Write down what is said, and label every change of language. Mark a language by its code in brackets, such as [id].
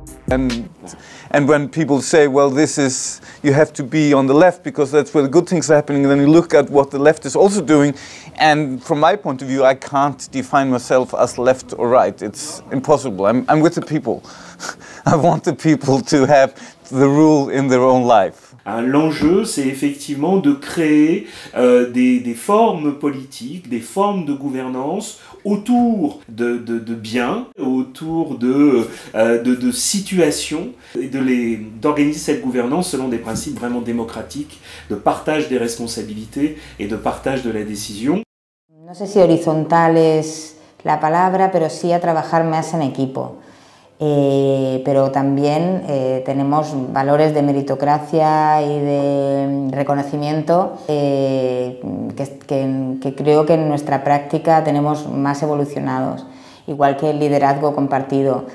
[en] And when people say, well, this is, you have to be on the left because that's where the good things are happening, and then you look at what the left is also doing, and from my point of view, I can't define myself as left or right. It's impossible. I'm with the people. I want the people to have the rule in their own life. [fr] L'enjeu, c'est effectivement de créer des formes politiques, des formes de gouvernance autour de biens, autour de situations, et d'organiser cette gouvernance selon des principes vraiment démocratiques, de partage des responsabilités et de partage de la décision. [es] No sé si horizontal es la palabra, pero sí a trabajar más en equipo. Pero también tenemos valores de meritocracia y de reconocimiento que creo que en nuestra práctica tenemos más evolucionados, igual que el liderazgo compartido.